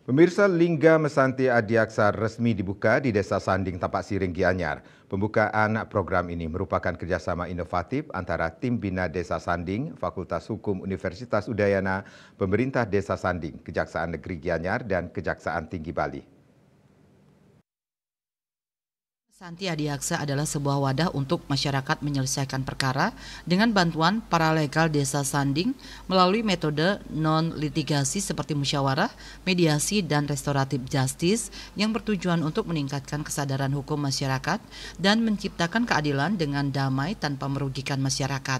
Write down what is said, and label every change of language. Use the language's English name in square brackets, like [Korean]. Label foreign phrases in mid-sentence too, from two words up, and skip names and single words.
[Indonesian] Pemirsa, Lingga Mesanti Adiaksa resmi dibuka di Desa Sanding, Tapak Siring, Gianyar. Pembukaan program ini merupakan kerjasama inovatif antara Tim Bina Desa Sanding, Fakultas Hukum Universitas Udayana, Pemerintah Desa Sanding, Kejaksaan Negeri Gianyar, dan Kejaksaan Tinggi Bali. Mesanti Adiaksa adalah sebuah wadah untuk masyarakat menyelesaikan perkara dengan bantuan paralegal Desa Sanding melalui metode non-litigasi seperti musyawarah, mediasi, dan restoratif justice yang bertujuan untuk meningkatkan kesadaran hukum masyarakat dan menciptakan keadilan dengan damai tanpa merugikan masyarakat.